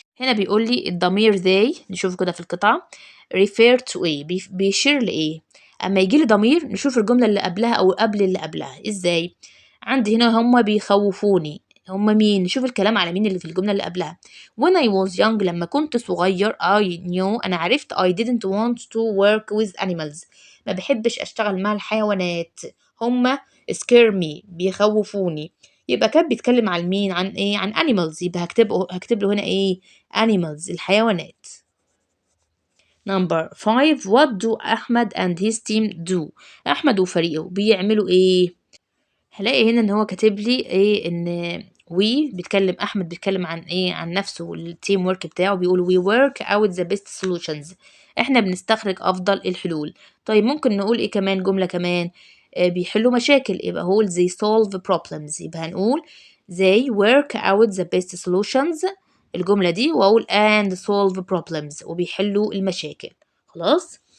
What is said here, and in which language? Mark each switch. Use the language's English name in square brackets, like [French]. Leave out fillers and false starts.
[Arabic] هنا بيقول لي الضمير they نشوف كده في القطعة [English] refer to [Arabic] بيشير لإيه. أما يجي لي ضمير نشوف الجملة اللي قبلها أو قبل اللي قبلها إزاي. عندي هنا هم بيخوفوني هم مين. نشوف الكلام على مين اللي في الجملة اللي قبلها. [English] When I was young [Arabic] لما كنت صغير [English] I knew [Arabic] أنا عرفت [English] I didn't want to work with animals [Arabic] ما بحبش أشتغل مع الحيوانات. هم [English] scare me [Arabic] بيخوفوني يبقى كان بيتكلم عن مين عن عن animals يبقى هكتب له هنا animals الحيوانات. [English] number 5 what do أحمد and his team do. [Arabic] أحمد وفريقه بيعملوا هلاقي هنا ان هو كاتب لي ان بيتكلم احمد بيتكلم عن عن نفسه والتيم ورك بتاعه بيقول [English] we work out the best solutions [Arabic] احنا بنستخرج افضل الحلول. طيب ممكن نقول كمان جملة كمان بيحلوا مشاكل يبقى هو [English] they solve problems [Arabic] يبقى هنقول [English] they work out the best solutions [Arabic] الجملة دي واقول [English] and solve problems [Arabic] وبيحلوا المشاكل. خلاص.